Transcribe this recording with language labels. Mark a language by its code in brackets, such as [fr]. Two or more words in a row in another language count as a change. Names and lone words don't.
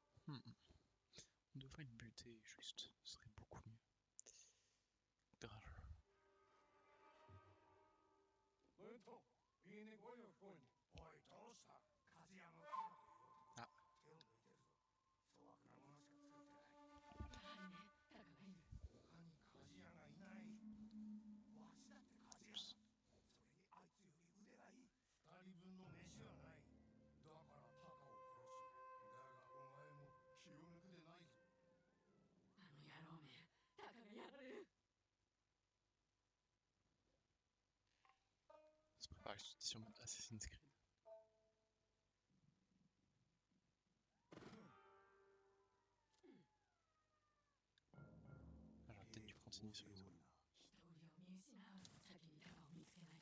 [fr] On devrait le buter juste, ce serait beaucoup mieux. Drrr. [ja] ムート、いいね声が聞こえん。おい、どうした？鍛冶屋のあ。手を抜いてるぞ。粗悪なものしか作ってない。他に鍛冶屋がいない。わしだって鍛冶屋だ。それにあいつより腕がいい。二人分の飯はない。だからタカを殺す。だがお前も気を抜くでないぞ。あの野郎め、タカがやられる。 [fr] Se préparer sur mode Assassin's Creed. Alors peut-être tu continues sur les autres. [ja] 人売りを見失う。先にタカを見つけないと。